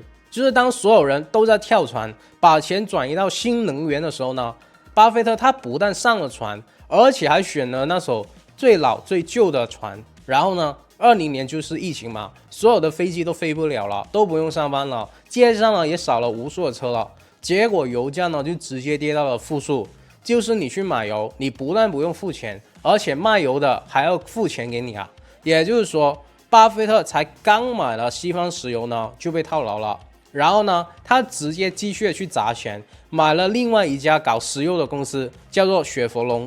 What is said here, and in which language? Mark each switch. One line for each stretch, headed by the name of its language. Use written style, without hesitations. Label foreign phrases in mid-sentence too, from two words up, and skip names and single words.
Chinese: 就是當所有人都在跳船，把錢轉移到新能源的時候呢，巴菲特他不但上了船，而且還選了那艘最老最舊的船。然後呢，20年就是疫情嘛，所有的飛機都飛不了了，都不用上班了，街上呢也少了无数的車了，結果油價呢就直接跌到了負數。就是你去買油，你不但不用付錢，而且賣油的還要付錢給你啊。也就是說，巴菲特才剛買了西方石油呢，就被套牢了。然後呢，他直接繼續去砸錢，買了另外一家搞石油的公司，叫做雪佛龍。